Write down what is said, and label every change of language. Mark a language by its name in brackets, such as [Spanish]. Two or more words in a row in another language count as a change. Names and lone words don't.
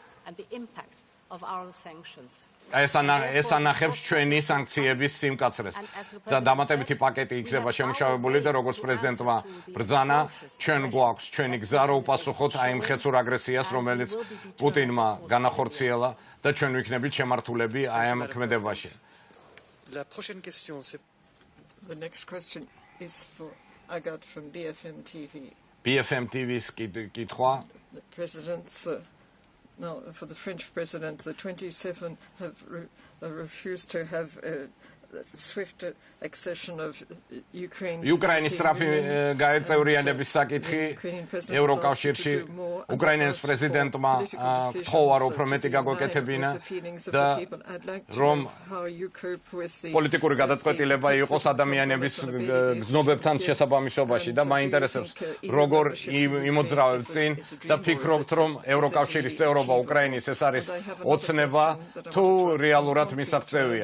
[Georgian] ეს ანახებს ჩვენი სანქციების სიმკაცრეს და დამატებითი პაკეტი იქნება შემუშავებული და როგორც პრეზიდენტმა ბრძანა, ჩვენ გვაქვს ჩვენი გზა რო უპასუხოთ აი მხეცურ აგრესიას, რომელიც პუტინმა განახორციელა და ჩვენ ვიქნებით შემართულები აი ამ ქმედებაში. [French] La prochaine question, c'est... [English] The next question is for Agat from BFM TV. [Georgian] BFM TV's კითხვა. [English] The presidents, no, for the French president, the 27 have refused to have a swift accession of Ukraine. [Georgian] უკრაინის სწრაფი გაეწევრიანების საკითხი ევროკავშირში უკრაინის პრეზიდენტმა თხოვა რომ უფრო მეტი გაგვეკეთებინა და რომ პოლიტიკური გადაწყვეტილება იყოს ადამიანების გზნობებთან შესაბამისობაში და მაინტერესებს როგორ იმოძრავებთ წინ და ფიქრობთ რომ ევროკავშირის წევრობა უკრაინის ეს არის ოცნება თუ რეალურად მისაღწევია.